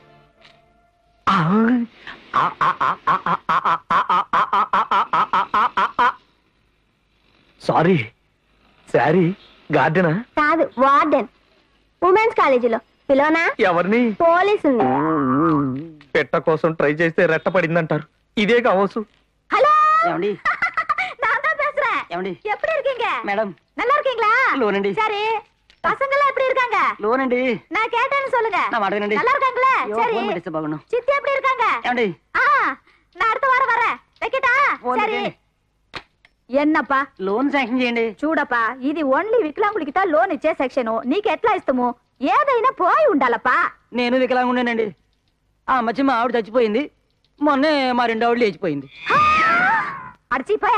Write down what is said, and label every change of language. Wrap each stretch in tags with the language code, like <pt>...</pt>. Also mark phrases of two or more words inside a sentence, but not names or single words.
<te>సారీ, సారీ. గార్డెనా? కాదు, వార్డెన్. ఉమెన్స్ కాలేజీలో పిలోనా? ఎవరిని? పోలీసుని. పెట్ట కోసం ట్రై చేస్తే రెట్ట పడిందంటారు. ఇదే కావచ్చు. హలో, ఏమండి?</te> <ta>நான் தான் பேசுறேன்.</ta> <te>ఏమండి?</te> <ta>எப்படி இருக்கீங்க? மேடம். நல்லா இருக்கீங்களா?</ta> <te>லோனண்டி.</te> <ta>சரி, பசங்க எல்லாம் எப்படி இருக்காங்க?</ta> <te>లోనండి.</te> <ta>நான் கேட்டேன்னு சொல்லுங்க. நான் மாட்டேనండి. நல்லா இருக்காங்களா? சரி.</ta> <te>ఫోన్ పెట్టేస్తే బాగున్నాం.</te> <ta>சித்தி எப்படி இருக்காங்க?</ta> <te>ఏమండి?</te> <ta>ஆ, நான் அடுத்த வாரம் வரேன். வைக்கட்டா?</ta> <te>ఫోన్</te> <ta>சரி.</ta> <te>పెట్టండి.</te> <ta>ఎన్నప్పా</ta> <te>లోన్ శాంక్షన్ చేయండి. చూడప్పా, ఇది ఓన్లీ వికలాంగులకి లోన్ ఇచ్చే సెక్షన్. నీకు ఎట్లా ఇస్తాము? ఏదైనా పోయి ఉండాలప్పా. నేను వికలాంగుండేనండి. ఆ మధ్య మా ఆవిడ చచ్చిపోయింది. మొన్నే మా రెండో ఆవిడ లేచిపోయింది. అడిచిపోయా.</te>